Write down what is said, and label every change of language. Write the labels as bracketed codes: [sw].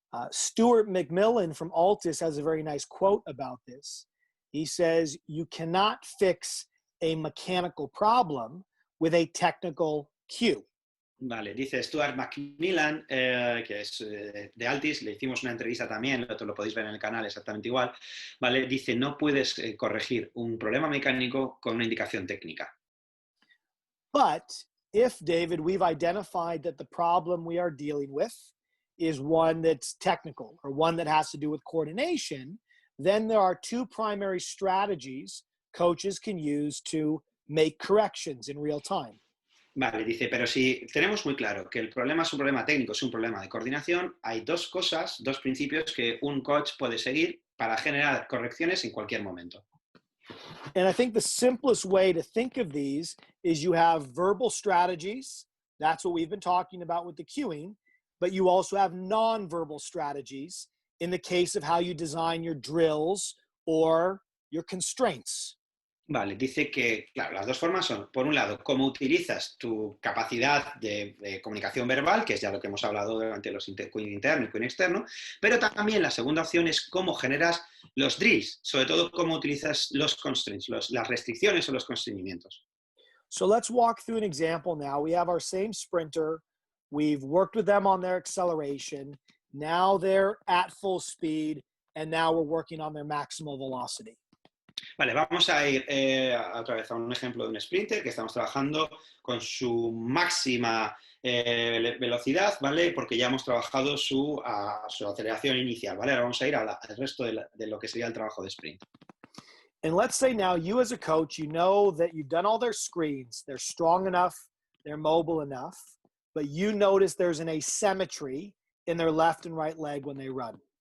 [en] Stuart McMillan from Altus has a very nice quote about this. He says, you cannot fix a mechanical problem with a technical cue. [es] Vale, dice Stuart McMillan, que es de Altis, le hicimos una entrevista también, lo podéis ver en el canal exactamente igual, ¿vale? Dice, no puedes corregir un problema mecánico con una indicación técnica. [en] But if, David, we've identified that the problem we are dealing with is one that's technical or one that has to do with coordination, then there are 2 primary strategies coaches can use to make corrections in real time. [es] Vale, dice, pero si tenemos muy claro que el problema es un problema técnico, es un problema de coordinación, hay 2 cosas, 2 principios que un coach puede seguir para generar correcciones en cualquier momento. [en] And I think the simplest way to think of these is you have verbal strategies. That's what we've been talking about with the cueing. But you also have non-verbal strategies in the case of how you design your drills or your constraints. [es] Vale, dice que, claro, las 2 formas son, por un lado, cómo utilizas tu capacidad de comunicación verbal, que es ya lo que hemos hablado durante los cueing interno y cueing externo, pero también la segunda opción es cómo generas los drills, sobre todo cómo utilizas los constraints, las restricciones o los constreñimientos. [en] So let's walk through an example now. We have our same sprinter. We've worked with them on their acceleration. Now they're at full speed, and now we're working on their maximal velocity. [es] Vale, vamos a ir otra vez a un ejemplo de un sprinter que estamos trabajando con su máxima velocidad, ¿vale? Porque ya hemos trabajado su aceleración inicial, ¿vale? Ahora vamos a ir al resto de lo que sería el trabajo de sprint. [en] And let's say now you as a coach, you know that you've done all their screens. They're strong enough. They're mobile enough. But you notice there's an asymmetry in their left and right leg when they run.